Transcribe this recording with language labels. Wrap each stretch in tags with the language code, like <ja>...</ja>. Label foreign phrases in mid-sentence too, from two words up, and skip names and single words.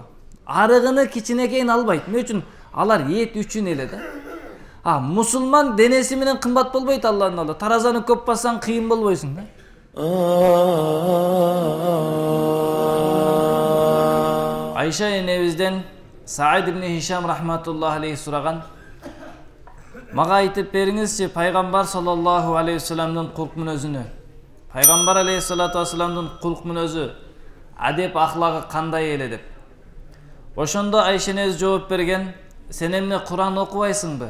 <ky>Арыгыны кичинекейин албайт. Эмне үчүн? Алар эт үчүн эле да. Мусулман денеси менен кымбат болбойт Аллахтын алдында. Таразаны көп бассаң кыйын болбойсуң да. Айша энебизден Саид ибн Хишам</ky> <ar>رحمة الله عليه</ar> <ky>сураган. Мага айтып бериңизчи, пайгамбар</ky> <ar>صلى الله عليه</ar> <ky>вассаламдын кулк мүнөзүнү. Пайгамбар алейхиссалату вассаламдын кулк мүнөзү, адеп ахлагы кандай эле деп. Ошондо Айша энебиз жооп берген, сен эмне Куран окубайсыңбы?</ky>